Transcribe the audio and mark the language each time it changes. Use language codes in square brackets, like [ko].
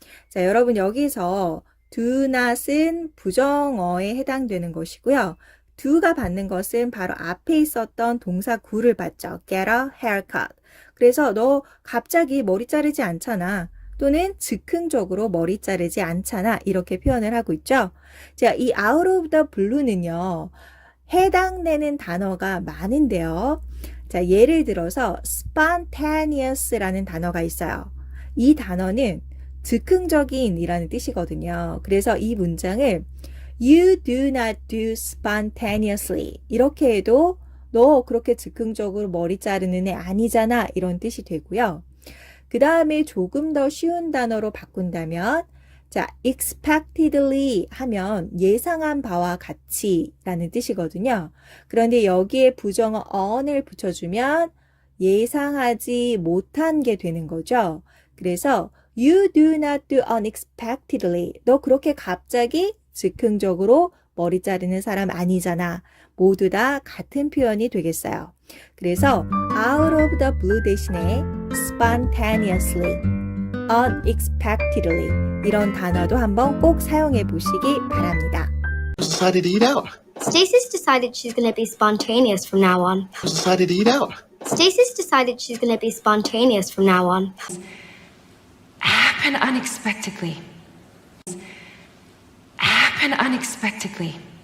[ko] 자, 여러분 여기서 do not은 부정어에 해당되는 것이고요. do가 받는 것은 바로 앞에 있었던 동사 gu를 받죠. [en] Get a haircut. [ko] 그래서 너 갑자기 머리 자르지 않잖아. 또는 즉흥적으로 머리 자르지 않잖아. 이렇게 표현을 하고 있죠. 자, 이 out of the blue는요. 해당되는 단어가 많은데요. 자, 예를 들어서 spontaneous라는 단어가 있어요. 이 단어는 즉흥적인 이라는 뜻이거든요. [en] 그래서 이 문장을 You do not do spontaneously. [ko] 이렇게 해도 너 그렇게 즉흥적으로 머리 자르는 애 아니잖아. 이런 뜻이 되고요. 그 다음에 조금 더 쉬운 단어로 바꾼다면 자, expectedly 하면 예상한 바와 같이 라는 뜻이거든요. 그런데 여기에 부정어 on을 붙여주면 예상하지 못한 게 되는 거죠. [en] 그래서 You do not do unexpectedly. [ko] 너 그렇게 갑자기 즉흥적으로 머리 자르는 사람 아니잖아. 모두 다 같은 표현이 되겠어요. 그래서 out of the blue 대신에 spontaneously, unexpectedly 이런 단어도 한번 꼭 사용해 보시기 바랍니다. [en] Decided to eat out. Stacey's decided she's gonna be spontaneous from now on. Decided to eat out. Stacey's decided she's gonna be spontaneous from now on. Happen unexpectedly. Happen unexpectedly.